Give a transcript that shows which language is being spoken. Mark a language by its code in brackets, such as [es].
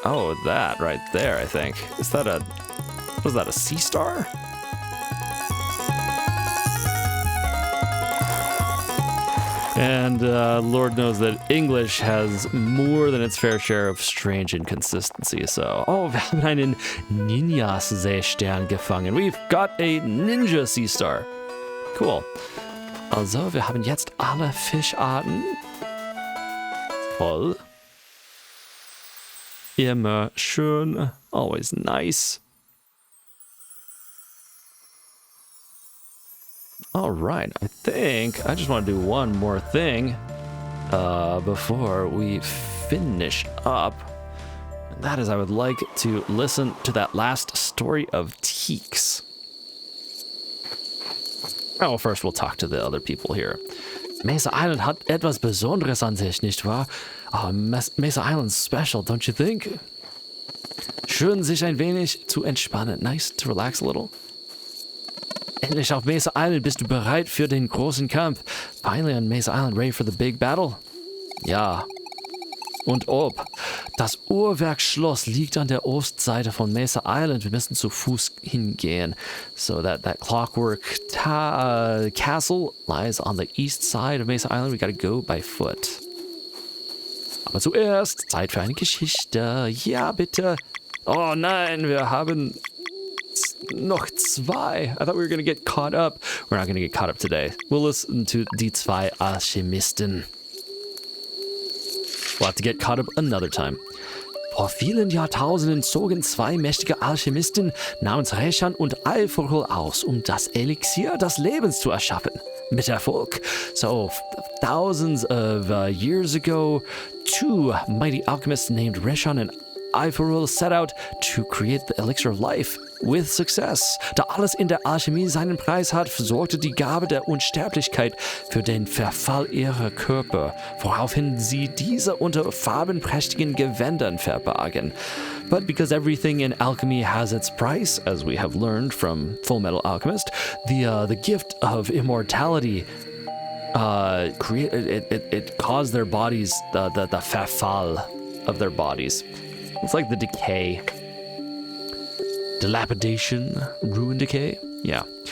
[en] Oh, that right there, I think. Is that a sea star? And Lord knows that English has more than its fair share of strange inconsistency. [de] So, wir haben einen Ninja-Seestern gefangen. [en] We've got a ninja sea star. Cool. [de] Also, wir haben jetzt alle Fischarten. Toll. Immer schön. [en] Always nice. All right, I think I just want to do one more thing before we finish up. And that is, I would like to listen to that last story of Teeks. Oh, first we'll talk to the other people here. [de] Mesa Island hat etwas Besonderes an sich, nicht wahr? [en] Oh, Mesa Island's special, don't you think? [de] Schön, sich ein wenig zu entspannen. [en] Nice to relax a little. [de] Endlich auf Mesa Island, bist du bereit für den großen Kampf? [en] Finally on Mesa Island, ready for the big battle? [de] Ja. Und ob. Das Uhrwerkschloss liegt an der Ostseite von Mesa Island. Wir müssen zu Fuß hingehen. [en] So that clockwork castle lies on the east side of Mesa Island. We gotta go by foot. [de] Aber zuerst Zeit für eine Geschichte. Ja, bitte. Oh nein, wir haben noch 2. [en] I thought we were gonna get caught up. We're not gonna get caught up today. We'll listen to [de] Die zwei Alchemisten. [en] We'll have to get caught up another time. [de] Vor vielen Jahrtausenden zogen zwei mächtige Alchemisten namens Reshan und Alforul aus, um das Elixier des Lebens zu erschaffen. Mit Erfolg. [en] So, thousands of years ago, two mighty alchemists named Reshan and Alforul set out to create the elixir of life with success. [de] Da alles in der Alchemie seinen Preis hat, sorgte die Gabe der Unsterblichkeit für den Verfall ihrer Körper, woraufhin sie diese unter farbenprächtigen Gewändern verbargen. [en] But because everything in alchemy has its price, as we have learned from Full Metal Alchemist, the gift of immortality it caused their bodies the verfall of their bodies. It's like the decay. Dilapidation, ruin, decay. Yeah.